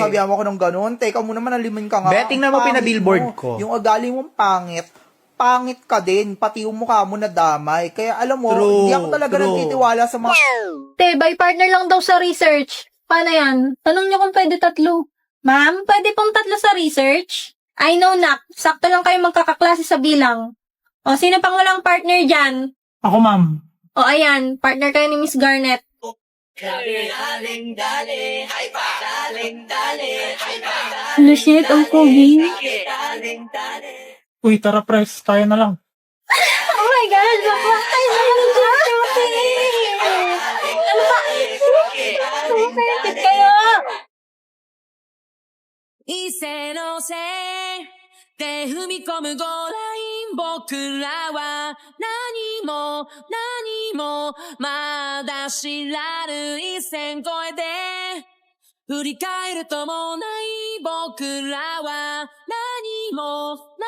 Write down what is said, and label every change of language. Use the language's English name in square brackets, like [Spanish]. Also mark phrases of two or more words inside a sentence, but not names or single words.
[Filipino] Sasabihan mo ako ng ganun. Teka muna, manalimin ka nga. Be, tingnan mo Ang pangit pinabillboard mo. ko. Yung ugali mong pangit. Pangit ka din. Pati yung mukha mo na damay. Kaya alam mo, True, hindi ako talaga true. nagtitiwala sa mga... Te, [English] by partner [Filipino] lang daw sa research. Paano yan? Tanong niyo kung pwede tatlo. Ma'am, pwede pong tatlo sa research? [English] I know, [Filipino] nak. Sakto lang kayo magkakaklase sa bilang. O, sino pang walang partner dyan? Ako, ma'am. O, ayan. Partner kayo ni Miss Garnet. Ano shit, ang pogi. Uy, tara, press. Tayo na lang. [English] Oh my God! [Filipino] Bakla tayo na lang dyan, Ano ba? Perfect kayo! [Japanese] 一斉のせいで踏み込むゴーライン僕らは何もまだ知らぬ一線越えて振り返るともない僕らは何も